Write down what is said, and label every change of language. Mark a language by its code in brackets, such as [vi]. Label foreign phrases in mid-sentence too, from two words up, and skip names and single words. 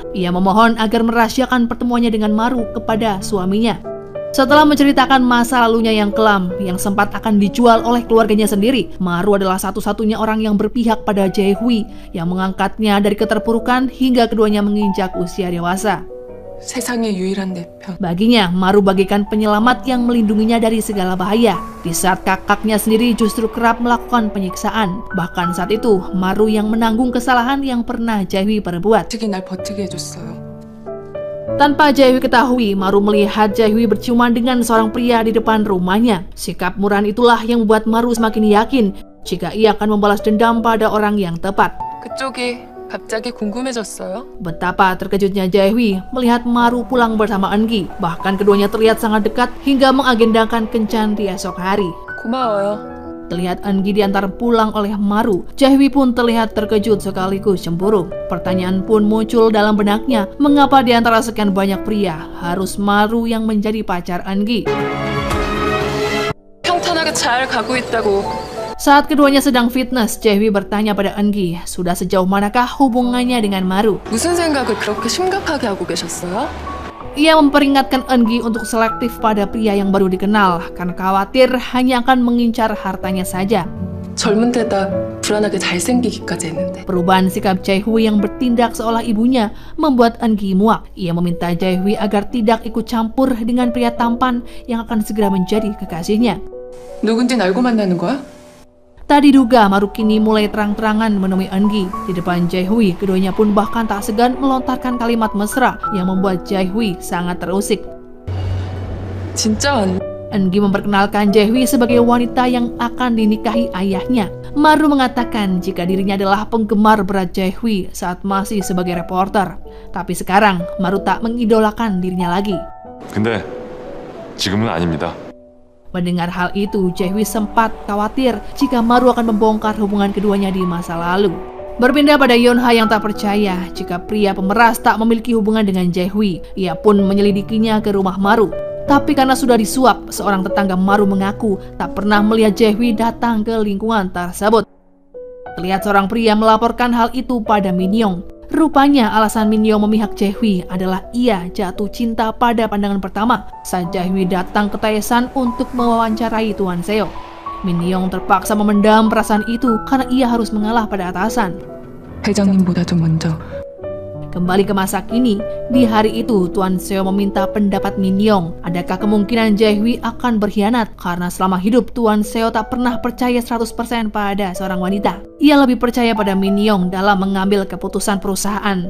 [id] Ia memohon agar merahasiakan pertemuannya dengan Maru kepada suaminya. Setelah menceritakan masa lalunya yang kelam, yang sempat akan dijual oleh keluarganya sendiri, Maru adalah satu-satunya orang yang berpihak pada Jaehwi, yang mengangkatnya dari keterpurukan hingga keduanya menginjak usia dewasa. [ko] 세상의 유일한 내 편. [id] Baginya, Maru bagaikan penyelamat yang melindunginya dari segala bahaya. Di saat kakaknya sendiri justru kerap melakukan penyiksaan. Bahkan saat itu, Maru yang menanggung kesalahan yang pernah Jaehwi perbuat. [ko] 어떻게 날 버티게 해줬어요. [id] Tanpa Jaehwi ketahui, Maru melihat Jaehwi berciuman dengan seorang pria di depan rumahnya. Sikap murahan itulah yang membuat Maru semakin yakin jika ia akan membalas dendam pada orang yang tepat. [ko] 그쪽이 갑자기 궁금해졌어요. [id] Betapa terkejutnya Jaehwi melihat Maru pulang bersama Enggi. Bahkan keduanya terlihat sangat dekat hingga mengagendakan kencan di esok hari. [ko] 고마워요. [id] Terlihat Enggi diantar pulang oleh Maru, Jaehwi pun terlihat terkejut sekaligus cemburu. Pertanyaan pun muncul dalam benaknya, mengapa di antara sekian banyak pria harus Maru yang menjadi pacar Enggi? [ko] 평탄하게 잘 가고 있다고. [id] Saat keduanya sedang fitness, Jaehwi bertanya pada Enggi, sudah sejauh manakah hubungannya dengan Maru? [ko] 무슨 생각을 그렇게 심각하게 하고 계셨어요? [id] Ia memperingatkan Enggi untuk selektif pada pria yang baru dikenal, karena khawatir hanya akan mengincar hartanya saja. [ko] 젊은 데다 불안하게 잘생기기까지 했는데. [id] Perubahan sikap Jaehwi yang bertindak seolah ibunya membuat Enggi muak. Ia meminta Jaehwi agar tidak ikut campur dengan pria tampan yang akan segera menjadi kekasihnya. [ko] 누군진 알고 만나는 거야? [id] Tak diduga, Maru kini mulai terang-terangan menemui Enggi. Di depan Jaehwi, keduanya pun bahkan tak segan melontarkan kalimat mesra yang membuat Jaehwi sangat terusik. [ko] 진짜 왔네. [id] Enggi memperkenalkan Jaehwi sebagai wanita yang akan dinikahi ayahnya. Maru mengatakan jika dirinya adalah penggemar berat Jaehwi saat masih sebagai reporter. Tapi sekarang, Maru tak mengidolakan dirinya lagi. [ko] 근데 지금은 아닙니다. [id] Mendengar hal itu, Jaehwi sempat khawatir jika Maru akan membongkar hubungan keduanya di masa lalu. Berpindah pada Yonha yang tak percaya jika pria pemeras tak memiliki hubungan dengan Jaehwi. Ia pun menyelidikinya ke rumah Maru. Tapi karena sudah disuap, seorang tetangga Maru mengaku tak pernah melihat Jaehwi datang ke lingkungan tersebut. Terlihat seorang pria melaporkan hal itu pada Min Young. Rupanya alasan Min Young memihak Jae-hui adalah ia jatuh cinta pada pandangan pertama saat Jae-hui datang ke Taesan untuk mewawancarai Tuan Seo. Min Young terpaksa memendam perasaan itu karena ia harus mengalah pada atasan. [ko] 회장님보다도 먼저. [id] Kembali ke masa kini, di hari itu Tuan Seo meminta pendapat Min Young. Adakah kemungkinan Jae-hui akan berkhianat? Karena selama hidup Tuan Seo tak pernah percaya 100% pada seorang wanita. Ia lebih percaya pada Min Young dalam mengambil keputusan perusahaan.